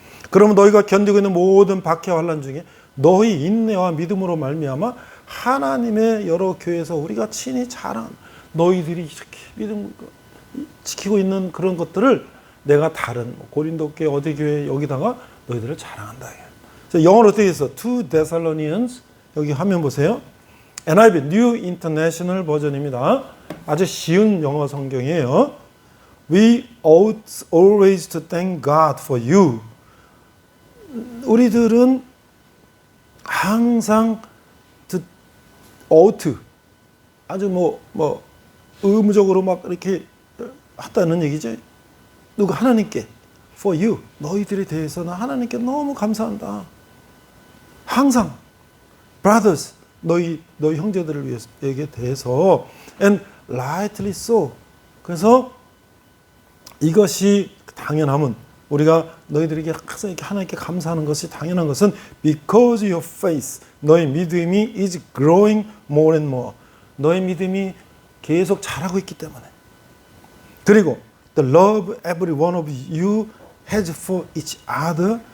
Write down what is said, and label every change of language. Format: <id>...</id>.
<ko>그러면 너희가 견디고 있는 모든 박해와 환난 중에 너희 인내와 믿음으로 말미암아 하나님의 여러 교회에서 우리가 친히 자랑, 너희들이 이렇게 믿음 지키고 있는 그런 것들을 내가 다른 고린도 교회 어디 교회 여기다가 너희들을 자랑한다. 영어로 어떻게 했어?</ko> <en>To Thessalonians,</en> <ko>여기 화면 보세요. NIV New International 버전입니다. 아주 쉬운 영어 성경이에요.</ko> <en>We ought always to thank God for you.</en> <ko>우리들은 항상 ought, 아주 뭐 의무적으로 막 이렇게 했다는 얘기죠. 누가? 하나님께.</ko> <en>For you,</en> <ko>너희들에 대해서는 하나님께 너무 감사한다. 항상. Brothers, 너희 형제들을 위해서에게 대해서.</ko> <en>And rightly so.</en> <ko>그래서 이것이 당연함은, 우리가 너희들에게 항상 이렇게 하나님께 감사하는 것이 당연한 것은</ko> <en>because your faith,</en> <ko>너희 믿음이</ko> <en>is growing more and more.</en> <ko>너희 믿음이 계속 자라고 있기 때문에. 그리고</ko> <en>the love every one of you has for each other.</en>